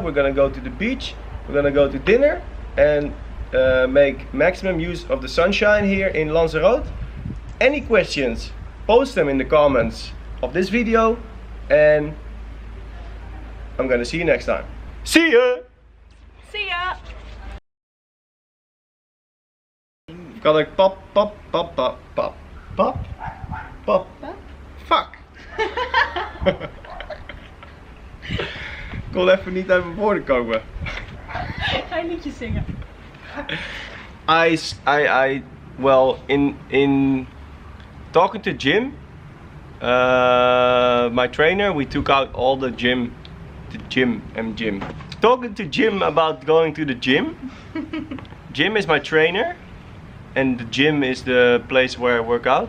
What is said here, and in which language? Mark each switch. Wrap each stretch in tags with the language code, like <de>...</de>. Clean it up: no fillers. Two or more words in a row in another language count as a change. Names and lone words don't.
<en>We're going to go to the beach. We're going to go to dinner. And make maximum use of the sunshine here in Lanzarote. Any questions? Post them in the comments of this video. And I'm going to see you next time. See ya! See ya!</en> <nl>Kan ik pop, pop, pop, pop, pop, pop, pop, fuck. Ik kon even niet uit mijn woorden komen. Ga je liedjes zingen?</nl> <en>Well, in talking to Jim, my trainer, we took out all the gym. Talking to Jim about going to the gym. Jim is my trainer, and the gym is the place where I work out.</en>